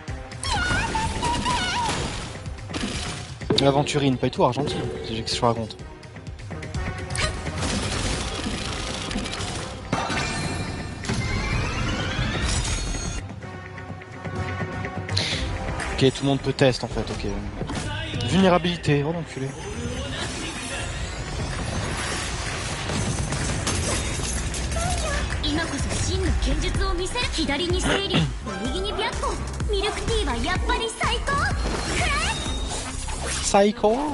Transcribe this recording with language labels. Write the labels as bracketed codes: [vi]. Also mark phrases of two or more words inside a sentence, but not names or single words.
[fr] Aventurine, pas du tout Argentine. C'est ce que je raconte. Ok, tout le monde peut test en fait, ok. Vulnérabilité, oh l'enculé. [ja] 今こそ真の剣術を見せる左に清流右に白虎ミルクティーはやっぱり最高 [fr] Psycho.